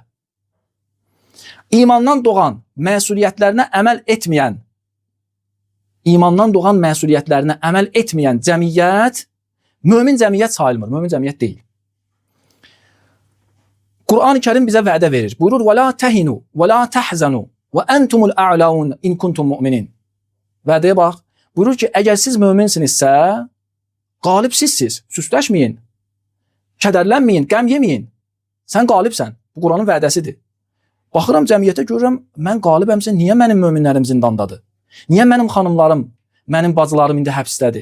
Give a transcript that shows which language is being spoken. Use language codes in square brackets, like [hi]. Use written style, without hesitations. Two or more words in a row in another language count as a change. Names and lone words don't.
[az] İmandan doğan məsuliyyətlərinə əməl etməyən, cəmiyyət, mömin cəmiyyət sayılmır, mömin cəmiyyət deyil. Quran-ı Kərim bizə vədə verir. Buyurur, [ar] وَلَا تَهِنُوا وَلَا تَحْزَنُوا وَأَنْتُمُ الْأَعْلَوْنَ إِنْ كُنْتُمْ مُؤْمِنِينَ. [az] Vədəyə bax. Buyurur ki, əgər siz möminsinizsə, qalib sizsiz, süsləşməyin, kədərlənməyin, qəm yeməyin. Sən qalibsən. Bu Quranın vədəsidir. Baxıram cəmiyyətə görürəm, mən qalibəmsə, niyə mənim möminlərim zindandadır? Niyə mənim xanımlarım, mənim bacılarım indi həbsdədir?